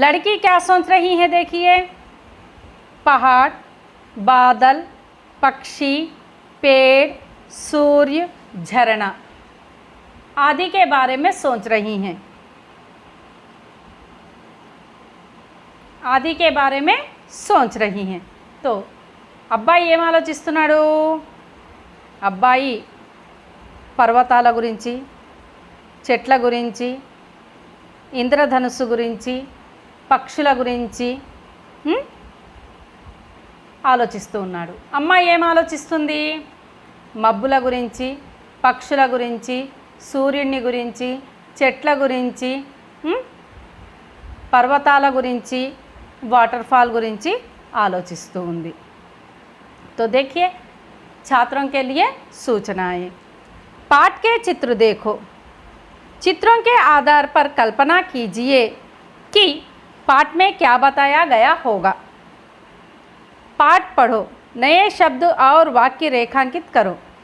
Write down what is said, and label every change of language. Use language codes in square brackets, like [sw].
[hi] लड़की क्या सोच रही है? देखिए पहाड़, बादल, पक्षी, पेड़, सूर्य, झरना आदि के बारे में सोच रही हैं। आदि के बारे में सोच रही हैं। [te] तो అబ్బాయి ఏం ఆలోచిస్తున్నాడు? అబ్బాయి పర్వతాల గురించి, చెట్ల గురించి, ఇంద్రధనుస్సు గురించి, పక్షుల గురించి ఆలోచిస్తూ ఉన్నాడు। అమ్మాయి ఏం ఆలోచిస్తుంది? మబ్బుల గురించి, పక్షుల గురించి, సూర్యుని గురించి, చెట్ల గురించి, పర్వతాల గురించి, వాటర్ ఫాల్ గురించి ఆలోచిస్తూ ఉంది। [hi] तो देखिए छात्रों के लिए सूचनाएं। पाठ के चित्र देखो। चित्रों के आधार पर कल्पना कीजिए कि पाठ में क्या बताया गया होगा। पाठ पढ़ो, नए शब्द और वाक्य रेखांकित करो।